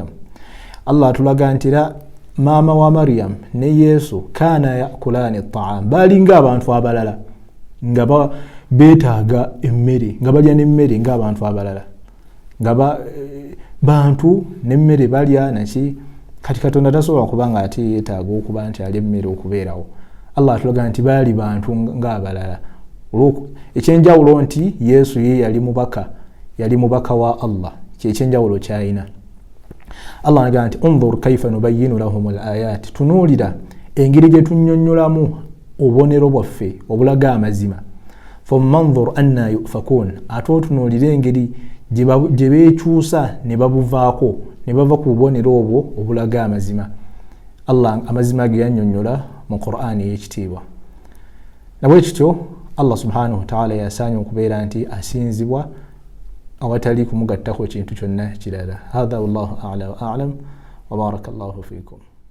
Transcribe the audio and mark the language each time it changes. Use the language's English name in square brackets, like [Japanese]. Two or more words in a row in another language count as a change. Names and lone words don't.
[Ganda] Allah atulaga nti era maama wa Maryam ne Yesu [Arabic] كانا يأكلان الطعام, [Ganda] balinga abantu abalala nga beetaaga emmere, nga balya n'emmere ng'abantu abalala, nga bantu n'emmere balya naki. Kati Katonda tasobola kuba nga ate yeetaaga okuba nti alya emmere okubeerawo. Allah atulaga nti baali bantu ng'abalala. Ekyenjawulo nti Yesu ye yali mubaka wa Allah, kyekyenjawulo kyalina. Allah n'agamba nti [Arabic] انظر كيف نبين لهم الآيات, [Ganda] tunuulira engeri gye tunnyonnyolamu obubonero bwaffe obulaga amazima. [Arabic] ثم انظر أنى يؤفكون, [Ganda] ate otunuulire engeri gye beekyusa ne babuvaako, ne bava ku bubonero obwo obulaga amazima. Allah amazima ge yannyonnyola mu Qur'ani ey'ekitiibwa. Nabwe kityo [Arabic] الله سبحانه وتعالى [Ganda] yasaanye okubeera nti asinzibwa awatali kumugattako kintu kyonna kirala. [Arabic] هذا والله أعلى وأعلم وبارك الله فيكم.